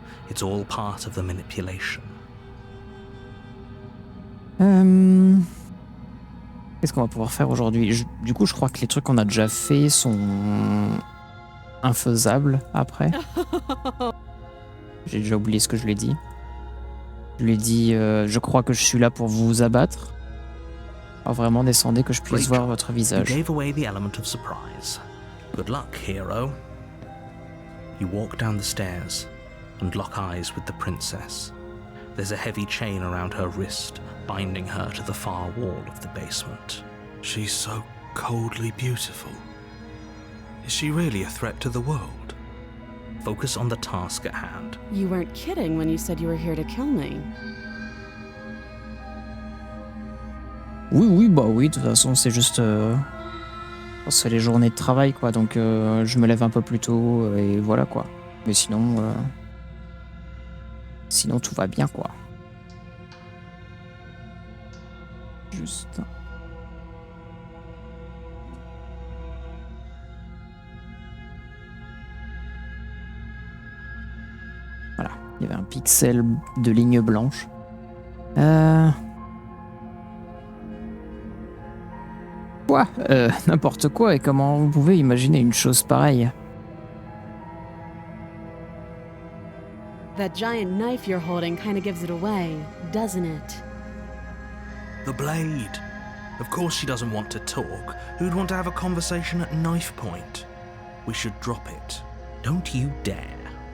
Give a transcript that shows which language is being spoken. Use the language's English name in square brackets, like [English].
[English] It's all part of the manipulation. [French] Qu'est-ce qu'on va pouvoir faire aujourd'hui? Du coup, je crois que les trucs qu'on a déjà fait sont infaisables après. J'ai déjà oublié ce que je lui ai dit. Je lui ai dit, je crois que je suis là pour vous abattre. Alors vraiment, descendez que je puisse voir votre visage. [English] You gave away the element of surprise. Good luck, hero. You walk down the stairs and lock eyes with the princess. There's a heavy chain around her wrist, binding her to the far wall of the basement. She's so coldly beautiful. Is she really a threat to the world? Focus on the task at hand. You weren't kidding when you said you were here to kill me. [French] Oui, de toute façon, c'est juste... c'est les journées de travail, quoi, donc je me lève un peu plus tôt, et voilà, quoi. Mais sinon tout va bien, quoi. Juste... Voilà, il y avait un pixel de ligne blanche. Quoi? N'importe quoi, et comment vous pouvez imaginer une chose pareille? [English] That giant knife you're holding kind of gives it away, doesn't it? The blade. Of course she doesn't want to talk. Who'd want to have a conversation at knife point? We should drop it. Don't you dare.